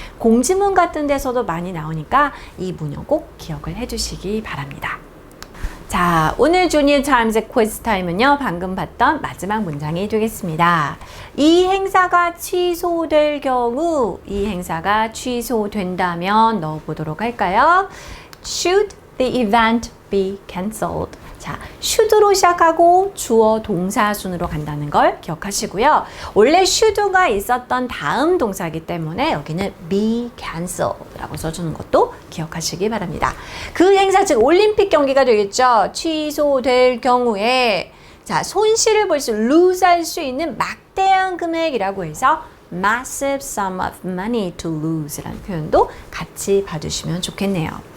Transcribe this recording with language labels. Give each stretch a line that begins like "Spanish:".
Korean: 공지문 같은 데서도 많이 나오니까 이 문형 꼭 기억을 해두시기 바랍니다. 자, 오늘 주니어 타임즈의 퀴즈 타임은요, 방금 봤던 마지막 문장이 되겠습니다. 이 행사가 취소될 경우, 이 행사가 취소된다면 넣어보도록 할까요?
English: Should the event be cancelled?
Korean: 자, should로 시작하고 주어 동사 순으로 간다는 걸 기억하시고요. 원래 should가 있었던 다음 동사이기 때문에 여기는 be cancelled 라고 써주는 것도 기억하시기 바랍니다. 그 행사, 즉 올림픽 경기가 되겠죠. 취소될 경우에 자, 손실을 볼 수, lose 할 수 있는 막대한 금액이라고 해서
English: massive sum of money to lose
Korean: 라는 표현도 같이 봐주시면 좋겠네요.